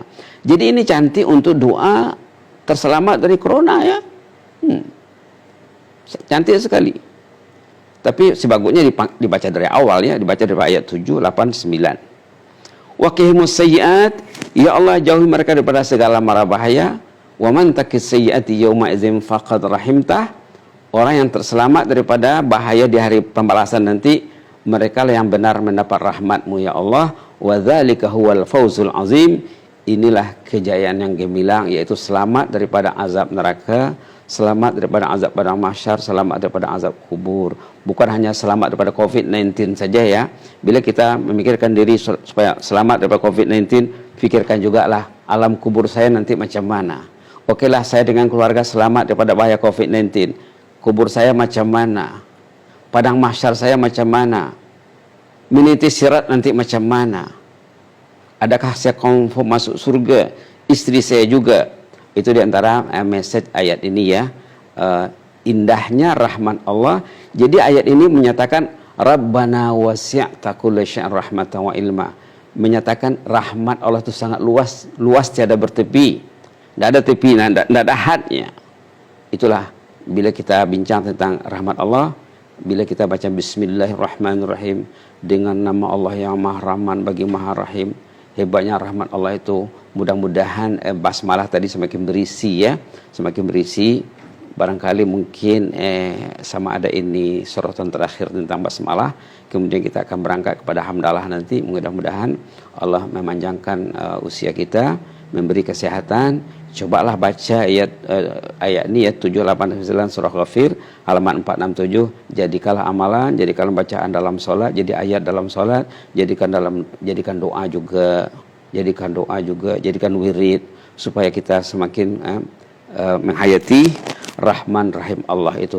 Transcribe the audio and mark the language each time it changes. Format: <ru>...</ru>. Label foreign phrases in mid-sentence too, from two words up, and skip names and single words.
<ms>Jadi ini cantik untuk doa terselamat dari corona ya. Cantik sekali. Tapi sebagusnya dibaca dari awal ya, dibaca dari ayat 7, 8, 9.</ms> <ar>وقهم السيئات,</ar> <ms>ya Allah jauhi mereka daripada segala mara bahaya.</ms> <ar>ومن تق السيئات يومئذ فقد رحمته.</ar> <ms>Orang yang terselamat daripada bahaya di hari pembalasan nanti, mereka lah yang benar mendapat rahmat-Mu ya Allah.</ms> <ar>وذلك هو الفوز العظيم.</ar> <ms>Inilah kejayaan yang gemilang, yaitu selamat daripada azab neraka, selamat daripada azab padang mahsyar, selamat daripada azab kubur. Bukan hanya selamat daripada COVID-19 saja ya. Bila kita memikirkan diri supaya selamat daripada COVID-19, fikirkan juga lah alam kubur saya nanti macam mana. Okeylah, saya dengan keluarga selamat daripada bahaya COVID-19. Kubur saya macam mana? Padang mahsyar saya macam mana? Meniti sirat nanti macam mana? Adakah saya confirm masuk surga? Istri saya juga. Itu diantara message ayat ini ya. Indahnya rahmat Allah. Jadi ayat ini menyatakan</ms> <ar>ربنا وسعت كل شيء رحمة وعلما.</ar> <ms>Menyatakan rahmat Allah itu sangat luas, luas tiada bertepi. Tidak ada tepi, tidak ada hadnya. Itulah bila kita bincang tentang rahmat Allah, bila kita baca Bismillahirrahmanirrahim, dengan nama Allah yang Maha Rahman bagi Maha Rahim. Hebatnya rahmat Allah itu. Mudah-mudahan basmalah tadi semakin berisi ya, semakin berisi. Barangkali mungkin sama ada ini sorotan terakhir tentang basmalah. Kemudian kita akan berangkat kepada hamdalah nanti. Mudah-mudahan Allah memanjangkan usia kita, memberi kesehatan. Cobalah baca ayat ini ya, 789 surah Ghafir halaman 467. Jadikanlah amalan, jadikanlah bacaan dalam solat, jadi ayat dalam solat, jadikan doa juga, jadikan wirid, supaya kita semakin menghayati Rahman Rahim Allah itu.</ms>